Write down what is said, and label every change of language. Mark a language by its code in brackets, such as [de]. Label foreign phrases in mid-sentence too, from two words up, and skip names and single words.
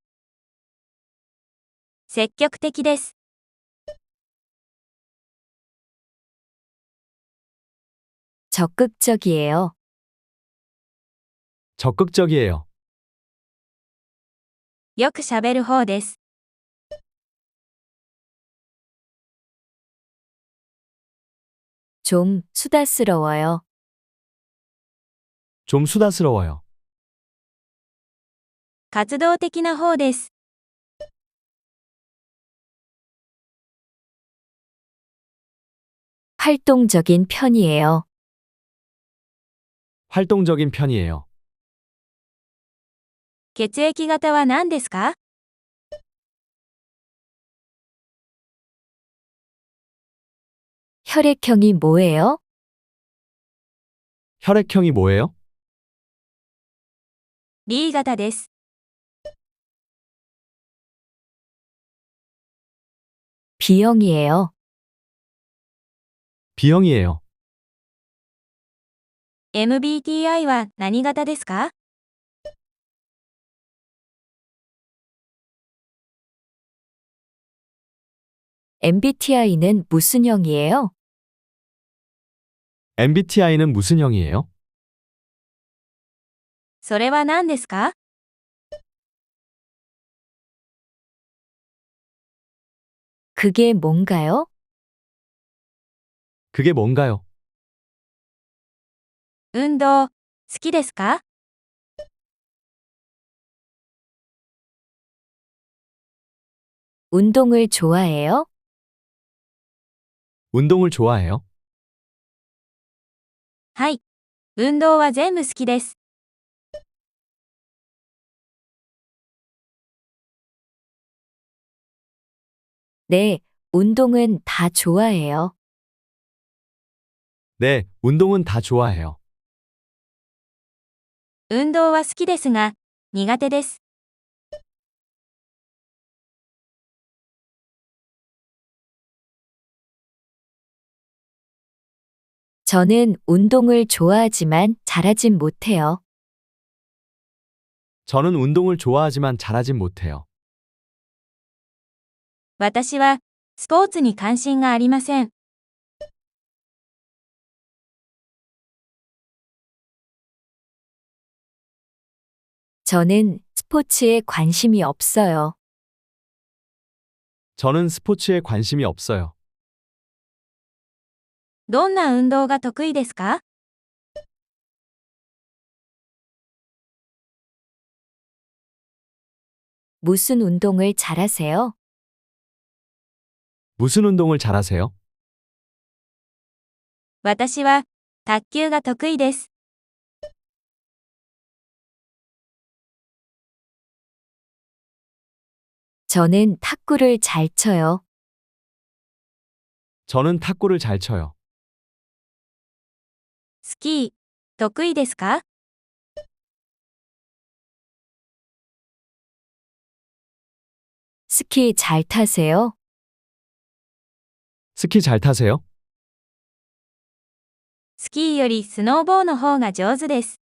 [ja] 積極的です。 [ko] 적극적이에요. 적극적이에요. [ja] よくしゃべる方です。 [ko] 좀 수다스러워요. 좀 수다스러워요. [ja] 活動的な方です。 [ko] 활동적인 편이에요. 활동적인 편이에요. [ja] 血液型は何ですか？ [ko] 혈액형이 뭐예요? 혈액형이 뭐예요? [ja] B 型です。 [ko] B형이에요. B형이에요. [ja] MBTI は何型ですか？ [ko] MBTI는 무슨 형이에요? MBTI는 무슨 형이에요? [ja] それは何ですか？ [ko] 그게 뭔가요? 그게 뭔가요? [ja] 運動、好きですか？ [ko] 운동을 좋아해요? 운동을 좋아해요? [ja] はい。運動は全部好きです。 [ko] 네, 운동은 다 좋아해요. 네, 운동은 다 좋아해요. [ja] 運動は好きですが、苦手です。 [ko] 저는 운동을 좋아하지만 잘하진 못해요. 저는 운동을 좋아하지만 잘하진 못해요. [ja] 私は、スポーツに関心がありません。 [ko] 저는 스포츠에 관심이 없어요. 저는 스포츠에 관심이 없어요. [ja] どんな運動が得意ですか？ [ko] 무슨 운동을 잘하세요? 무슨 운동을 잘하세요? [ja] 私は、卓球が得意です。 [ko] 저는 탁구를 잘 쳐요. 저는 탁구를 잘 쳐요. [ja] スキー、得意ですか？ [ko] 스키 잘 타세요? 스키 잘 타세요? [ja] スキーよりスノーボーの方が上手です。